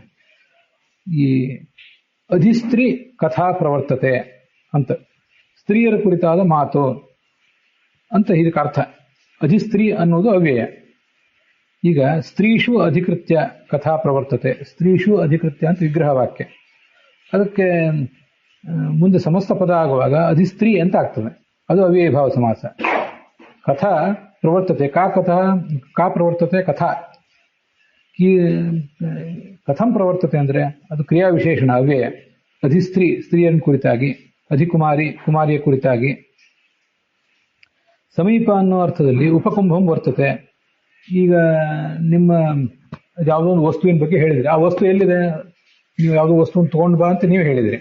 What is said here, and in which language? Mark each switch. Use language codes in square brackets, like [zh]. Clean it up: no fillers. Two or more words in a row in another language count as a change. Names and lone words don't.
[kn] ಈ [sa] ಅಧಿಸ್ತ್ರೀ ಕಥಾ ಪ್ರವರ್ತತೆ [kn] ಅಂತ, ಸ್ತ್ರೀಯರ ಕುರಿತಾದ ಮಾತು ಅಂತ ಇದಕ್ಕೆ ಅರ್ಥ. ಅಧಿಸ್ತ್ರೀ ಅನ್ನೋದು ಅವ್ಯಯ. [sa] ಈಗ ಸ್ತ್ರೀಷು ಅಧಿಕೃತ್ಯ ಕಥಾ ಪ್ರವರ್ತತೆ, ಸ್ತ್ರೀಷು ಅಧಿಕೃತ್ಯ [kn] ಅಂತ ವಿಗ್ರಹ ವಾಕ್ಯ. ಅದಕ್ಕೆ ಮುಂದೆ ಸಮಸ್ತ ಪದ ಆಗುವಾಗ ಅಧಿಸ್ತ್ರೀ ಅಂತ ಆಗ್ತದೆ, ಅದು ಅವ್ಯಯೀಭಾವ ಸಮಾಸ. [sa] ಕಥಾ ಪ್ರವರ್ತತೆ, ಕಾ ಪ್ರವರ್ತತೆ ಕಥಾ. ಕಥಂ ಪ್ರವರ್ತತೆ [kn] ಅಂದ್ರೆ ಅದು ಕ್ರಿಯಾ ವಿಶೇಷಣ ಅವ್ಯಯ. ಅಧಿಸ್ತ್ರೀ ಸ್ತ್ರೀಯರ ಕುರಿತಾಗಿ, ಅಧಿಕುಮಾರಿ ಕುಮಾರಿಯ ಕುರಿತಾಗಿ. ಸಮೀಪ ಅನ್ನೋ ಅರ್ಥದಲ್ಲಿ [sa] ಉಪಕುಂಭಂ ವರ್ತತೆ. [kn] ಈಗ ನಿಮ್ಮ ಯಾವುದೋ ಒಂದು ವಸ್ತುವಿನ ಬಗ್ಗೆ ಹೇಳಿದ್ರಿ, ಆ ವಸ್ತು ಎಲ್ಲಿದೆ, ನೀವು ಯಾವುದೋ ವಸ್ತುವನ್ನು ತಗೊಂಡು ಬಾ ಅಂತ ನೀವು ಹೇಳಿದ್ರಿ.